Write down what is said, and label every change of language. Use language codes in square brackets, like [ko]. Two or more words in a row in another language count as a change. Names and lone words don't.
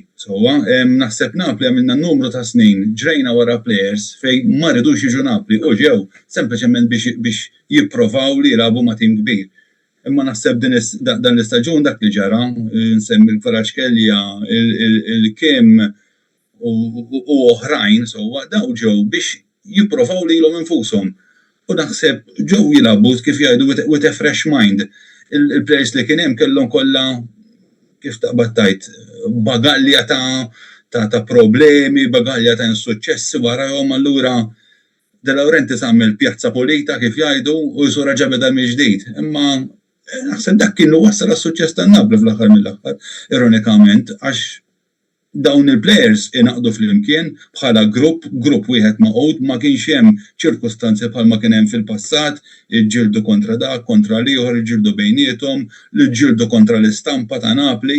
[mt] Naħseb Napoli għamilna numru ta' snin ġrejna wara plejers fejn ma rridux jiġu Napoli u ġew sempliċement biex jipprovaw li jilagħbu ma' tim kbir. Imma naħseb dan l-istaġun dak li ġara, nsemmi l-Kvaratskhelia, il-Kim u oħrajn, daw ġew biex jipprovaw lilhom infushom. U naħseb ġew jilagħbu kif jgħidu [en] with a fresh mind. [mt] Il-plejers li kien hemm kellhom kollha kif taqbad tajt bagalja ta' problemi, bagalja ta' insuċċessi warahom, allura De Laurentiis għamel pjazza pulita kif jgħidu u jsura ġabeda mill-ġdid. Imma naħseb dak kienu wassal għas-suċċess tan-Napoli fl-aħħar mill-aħħar, ironikament, għax dawn il-players inaqdu fl-imkien bħala grupp wieħed maqgħud, ma kienx hemm ċirkustanzi bħalma kien hemm fil-passat, iġġieldu kontra dak, kontra l-ieħor, iġġieldu bejniethom, iġġieldu kontra l-istampa ta' Napli.